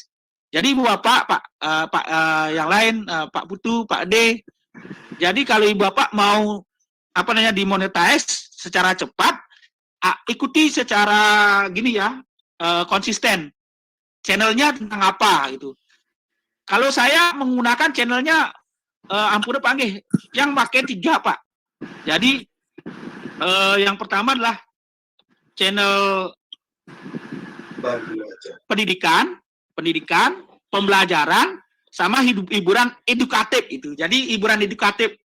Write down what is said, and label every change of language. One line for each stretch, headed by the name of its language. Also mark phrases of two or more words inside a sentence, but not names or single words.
Indonesian: Jadi Ibu Bapak, Pak yang lain, Pak Putu, Pak D. Jadi kalau Ibu Bapak mau dimonetize secara cepat, ikuti secara gini ya, konsisten. Channelnya tentang apa gitu. Kalau saya menggunakan channelnya ampun Pak nggih, yang pakai 3 Pak. Jadi yang pertama adalah channel pendidikan, pembelajaran, sama hiburan edukatif itu. Jadi hiburan edukatif.